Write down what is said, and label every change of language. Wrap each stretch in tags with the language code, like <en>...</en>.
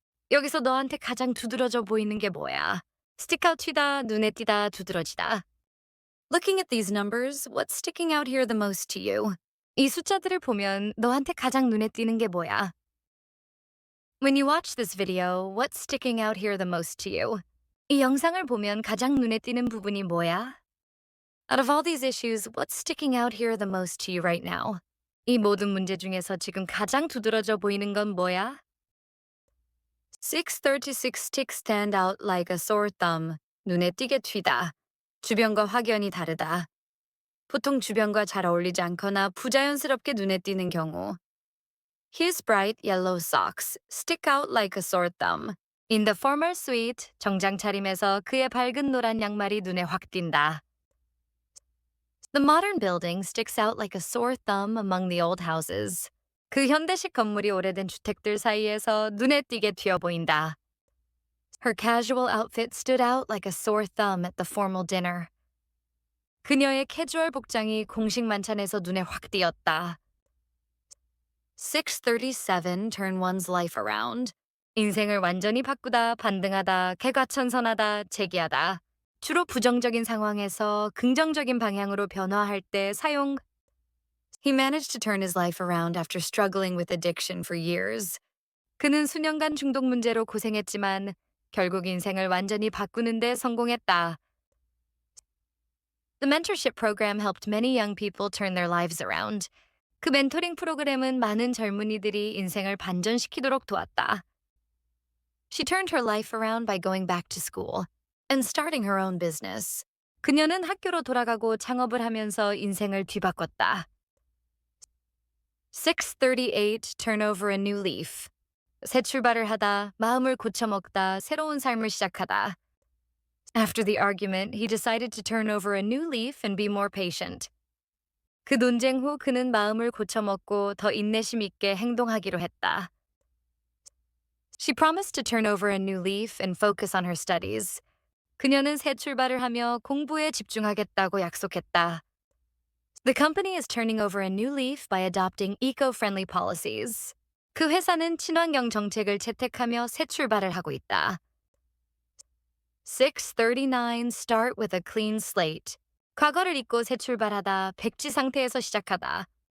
<ko>여기서 너한테 가장 두드러져 보이는 게 뭐야?</ko> <en>Stick out</en> <ko>튀다, 눈에 띄다, 두드러지다.</ko> <en>Looking at these numbers, what's sticking out here the most to you?</en> <ko>이 숫자들을 보면 너한테 가장 눈에 띄는 게 뭐야?</ko> <en>When you watch this video, what's sticking out here the most to you?</en> <ko>이 영상을 보면 가장 눈에 띄는 부분이 뭐야?</ko> <en>Out of all these issues, what's sticking out here the most to you right now?</en> <ko>이 모든 문제 중에서 지금 가장 두드러져 보이는 건 뭐야?</ko> <en>636 sticks stand out like a sore thumb.</en> <ko>눈에 띄게 튀다. 주변과 확연히 다르다. 보통 주변과 잘 어울리지 않거나 부자연스럽게 눈에 띄는 경우.</ko> <en>His bright yellow socks stick out like a sore thumb. In the formal suite,</en> <ko>정장 차림에서 그의 밝은 노란 양말이 눈에 확 띈다.</ko> <en>The modern building sticks out like a sore thumb among the old houses.</en> <ko>그 현대식 건물이 오래된 주택들 사이에서 눈에 띄게 튀어 보인다.</ko> <en>Her casual outfit stood out like a sore thumb at the formal dinner.</en> <ko>그녀의 캐주얼 복장이 공식 만찬에서 눈에 확 띄었다.</ko> <en>637 turn one's life around.</en> <ko>인생을 완전히 바꾸다, 반등하다, 개과천선하다, 재기하다. 주로 부정적인 상황에서 긍정적인 방향으로 변화할 때 사용.</ko> <en>He managed to turn his life around after struggling with addiction for years.</en> <ko>그는 수년간 중독 문제로 고생했지만 결국 인생을 완전히 바꾸는 데 성공했다.</ko> <en>The mentorship program helped many young people turn their lives around.</en> <ko>그 멘토링 프로그램은 많은 젊은이들이 인생을 반전시키도록 도왔다.</ko> <en>She turned her life around by going back to school and starting her own business.</en> <ko>그녀는 학교로 돌아가고 창업을 하면서 인생을 뒤바꿨다.</ko> <en>638 turn over a new leaf.</en> <ko>새 출발을 하다, 마음을 고쳐먹다, 새로운 삶을 시작하다.</ko> <en>After the argument, he decided to turn over a new leaf and be more patient.</en> <ko>그 논쟁 후 그는 마음을 고쳐먹고 더 인내심 있게 행동하기로 했다.</ko> <en>She promised to turn over a new leaf and focus on her studies.</en> <ko>그녀는 새 출발을 하며 공부에 집중하겠다고 약속했다.</ko> <en>The company is turning over a new leaf by adopting eco-friendly policies.</en> <ko>그 회사는 친환경 정책을 채택하며 새 출발을 하고 있다.</ko> <en>639 start with a clean slate.</en> <ko>과거를 잊고 새 출발하다, 백지 상태에서 시작하다.</ko>